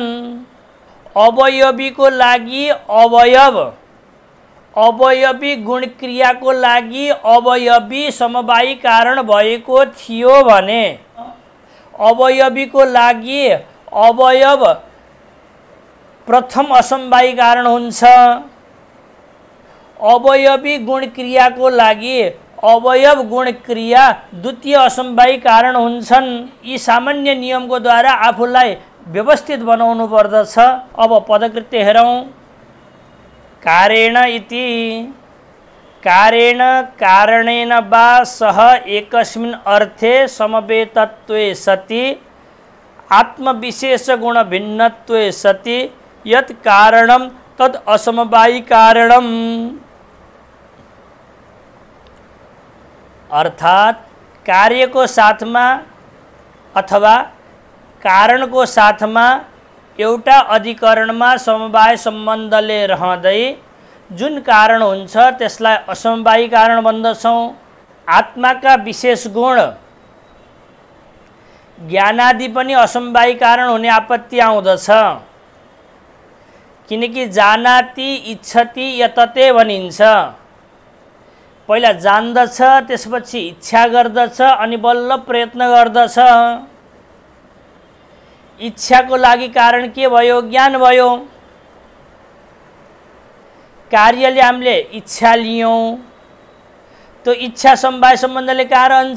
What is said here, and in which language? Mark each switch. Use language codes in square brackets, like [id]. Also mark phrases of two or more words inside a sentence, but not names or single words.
[ne] अवयवीको लागि अवयव, अवयवी गुण क्रियाको लागि अवयवी समवायी कारण भएको थियो भने अवयवीको लागि अवयव प्रथम असमवायी कारण हुन्छ। अवयवी गुण क्रियाको लागि अवयव गुण क्रिया द्वितीय असमवायी कारण हुन्छन्। यी सामान्य नियमको द्वारा आफूलाई व्यवस्थित बनाउनु पर्दछ। अब पदकृत्य हेरौँ। [sa] कारेण इति, कारेण कारणेन वा सह एकस्मिन् अर्थे समवेतत्वे सति आत्मविशेष गुण भिन्नत्वे सति यत् कारणं तद् असमवायी कारणम्। [ne] अर्थात् कार्यको साथमा अथवा कारणको साथमा एउटा अधिकरणमा समवाय सम्बन्धले रहँदै जुन कारण हुन्छ त्यसलाई असमवायी कारण भन्दछौँ। आत्माका विशेष गुण ज्ञानादि पनि असमवायी कारण हुने आपत्ति आउँदछ। किनकि [sa] जानाति इच्छति यतते [ne] भनिन्छ। पहिला जान्दछ, त्यसपछि इच्छा गर्दछ, अनि बल्ल प्रयत्न गर्दछ। इच्छाको लागि कारण के भयो? ज्ञान भयो। कार्यले हामीले इच्छा लियौँ, त्यो इच्छा समवाय सम्बन्धले कहाँ रहन्छ?